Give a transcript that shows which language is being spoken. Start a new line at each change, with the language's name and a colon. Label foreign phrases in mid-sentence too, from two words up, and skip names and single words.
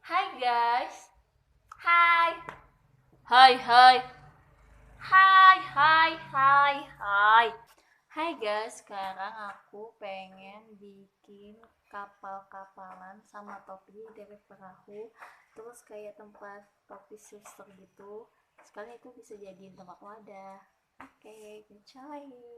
Indonesian: guys. Hai. Hai hai. Hai hai hai hai. Hai guys, sekarang aku pengen bikin kapal-kapalan sama topi dari perahu. Terus kayak tempat topi suster gitu. Sekali itu bisa jadiin tempat wadah. Oke, enjoy.